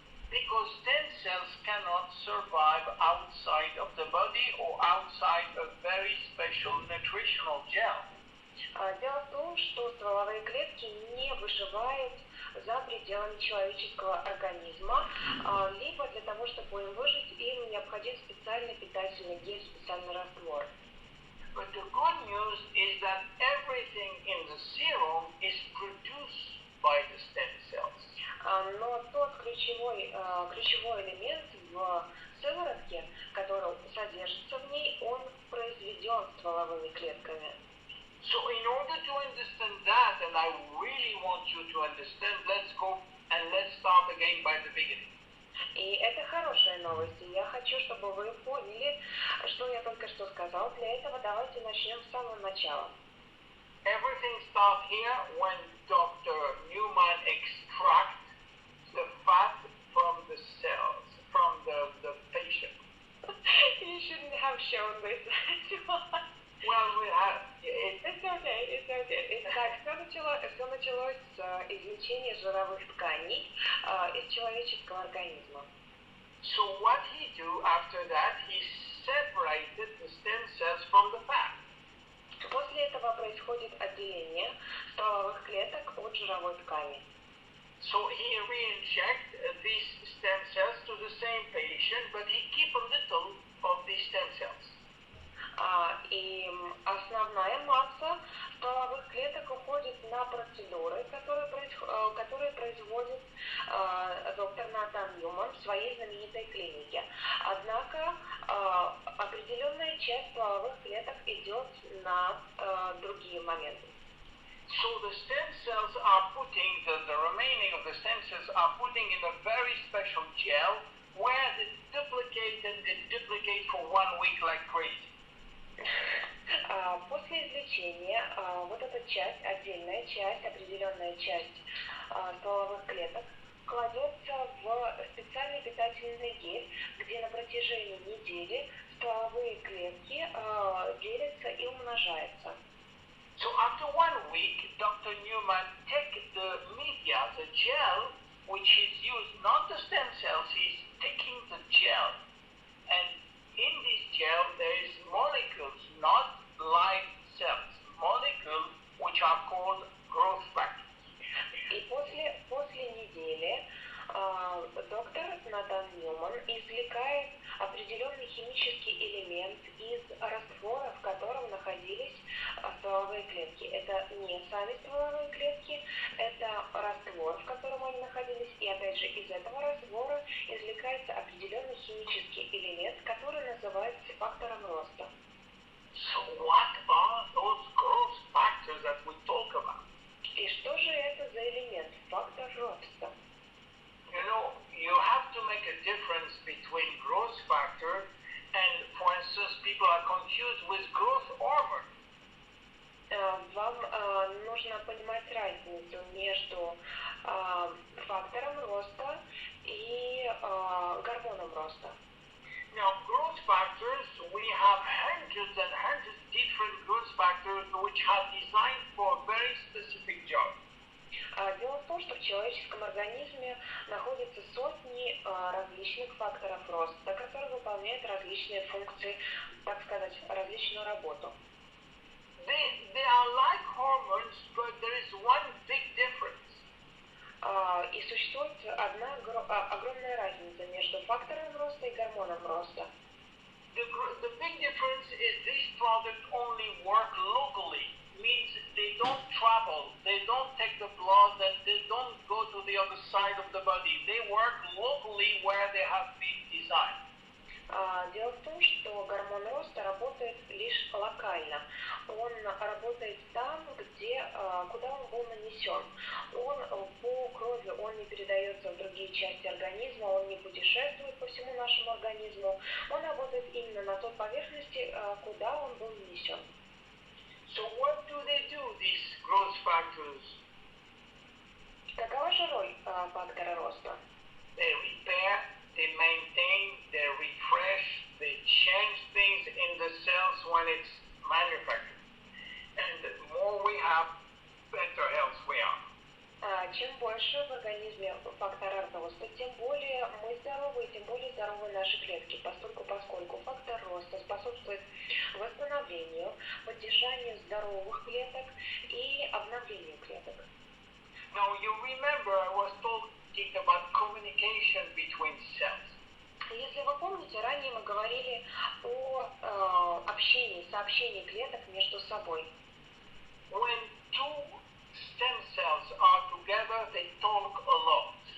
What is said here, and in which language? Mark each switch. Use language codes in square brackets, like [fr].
[en] Because stem cells cannot survive outside of the body or outside a very special nutritional gel. [ru] Дело в том, что стволовые клетки не выживают за пределами человеческого организма, либо для того, чтобы им выжить, им необходим специальный питательный гель, специальный раствор. [en] But the good news is that everything in the serum is produced by the stem cells. [ru] Но тот ключевой элемент в сыворотке, который содержится в ней, он произведен стволовыми клетками. [en] So in order to understand that, and I really want you to understand, let's go and let's start again by the beginning. [ru] И это хорошая новость, и я хочу, чтобы вы поняли, что я только что сказал. Для этого давайте начнем с самого начала. [en] Everything starts here when Dr. Newman extracts the fat from the cells, from the patient. You shouldn't have shown this to us. Well, we have... It's okay. [ru] Итак, все началось с извлечения жировых тканей из человеческого организма. [en] So what he do after that, he separated the stem cells from the fat. [ru] После этого происходит отделение стволовых клеток от жировой ткани. [en] So he reinject these stem cells to the same patient, but he keep a little of these stem cells. [ru] И основная масса стволовых клеток уходит на процедуры, которые производит доктор Натан Ньюман в своей знаменитой клинике. Однако определенная часть стволовых клеток идет на другие моменты. [en] So the stem cells are putting, the remaining of the stem cells are putting in a very special gel where they duplicate and they duplicate for 1 week like crazy. [ru] После извлечения вот эта часть, отдельная часть, определенная часть стволовых клеток кладется в специальный питательный гель, где на протяжении недели стволовые клетки делятся и умножаются. [en] So after 1 week, Dr. Newman take the media, the gel, which is used not the stem cells, he's taking the gel. And in this gel, there is more not live cells, molecules which are called growth factors. [ru] И после недели доктор Натан Ньюман извлекает определенный химический элемент из раствора, в котором находились стволовые клетки. Это не сами стволовые клетки, это раствор, в котором они находились. И опять же, из этого раствора извлекается определенный химический элемент, который называется фактором роста. [en] So what are those growth factors that we talk about? [ru] И что же это за элемент, фактор роста? [en] You know, you have to make a difference between growth factor and, for instance, people are confused with growth hormone. [ru] Вам нужно понимать разницу между фактором роста и гормоном роста. [en] Now, growth factors, we have hundreds and hundreds of different growth factors which are designed for a very specific job. [ru] Дело в том, что в человеческом организме находятся сотни различных факторов роста, которые выполняют различные функции, так сказать, различную работу. [en] They are like hormones, but there is one big difference. [ru] И существует одна огромная разница между фактором роста и гормоном роста. [en] The big difference is these products only work locally. Means they don't travel, they don't take the blood, and they don't go to the other side of the body. They work locally where they have been designed. [ru] Дело в том, что гормон роста работает лишь локально. Он работает там, куда он был нанесен. Он по крови, он не передается в другие части организма, он не путешествует по всему нашему организму. Он работает именно на той поверхности, куда он был нанесен. [en] So what do they do, these growth factors? [ru] Какова же роль фактора роста? [en] They repair, they maintain, they refresh, they change things in the cells when it's manufactured. And the more we have, better health we are. [ru] Чем больше в организме фактора роста, тем более мы здоровы, тем более здоровы наши клетки, поскольку фактор роста способствует восстановлению, поддержанию здоровых клеток и обновлению клеток. [en] Now you remember I was talking about communication between cells. [ru] Если вы помните, ранее мы говорили о сообщении клеток между собой. [en] When two stem cells are together, they talk a lot.